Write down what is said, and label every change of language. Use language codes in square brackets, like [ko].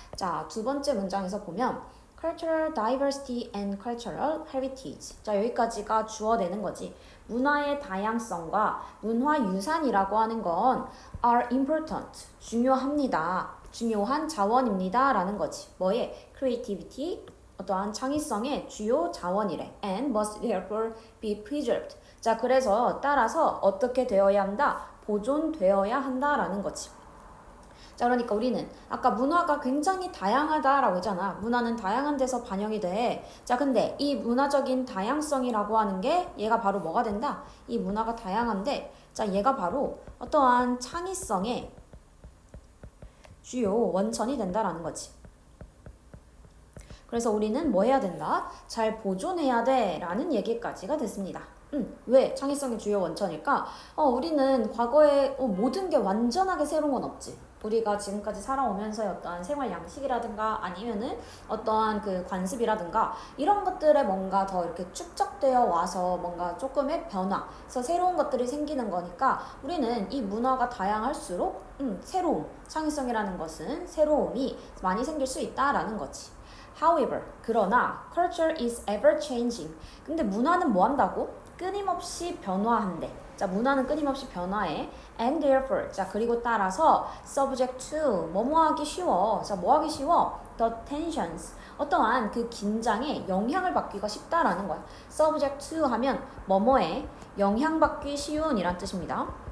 [ko] 자, 두 번째 문장에서 보면 [en] cultural diversity and cultural heritage. [ko] 자, 여기까지가 주어되는 거지. 문화의 다양성과 문화 유산이라고 하는 건 [en] are important. [ko] 중요합니다. 중요한 자원입니다. 라는 거지. 뭐에? creativity. 어떠한 창의성의 주요 자원이래. [en] and must therefore be preserved. [ko] 자, 그래서 따라서 어떻게 되어야 한다? 보존되어야 한다라는 거지. 자, 그러니까 우리는 아까 문화가 굉장히 다양하다라고 했잖아. 문화는 다양한 데서 반영이 돼. 자, 근데 이 문화적인 다양성이라고 하는 게 얘가 바로 뭐가 된다? 이 문화가 다양한데, 자, 얘가 바로 어떠한 창의성의 주요 원천이 된다라는 거지. 그래서 우리는 뭐 해야 된다? 잘 보존해야 돼 라는 얘기까지가 됐습니다. 왜 창의성의 주요 원천일까? 우리는 과거에 모든 게 완전하게 새로운 건 없지. 우리가 지금까지 살아오면서의 어떠한 생활 양식이라든가 아니면은 어떠한 그 관습이라든가 이런 것들에 뭔가 더 이렇게 축적되어 와서 뭔가 조금의 변화, 그래서 새로운 것들이 생기는 거니까 우리는 이 문화가 다양할수록 새로움, 창의성이라는 것은 새로움이 많이 생길 수 있다라는 거지. [en] However, [ko] 그러나 [en] culture is ever changing. [ko] 근데 문화는 뭐 한다고? 끊임없이 변화한대. 자, 문화는 끊임없이 변화해. [en] And therefore, [ko] 자, 그리고 따라서 [en] subject to, [ko] 뭐뭐 하기 쉬워. 자, 뭐 하기 쉬워? [en] The tensions, [ko] 어떠한 그 긴장에 영향을 받기가 쉽다라는 거야. [en] subject to [ko] 하면 뭐뭐에 영향받기 쉬운 이란 뜻입니다.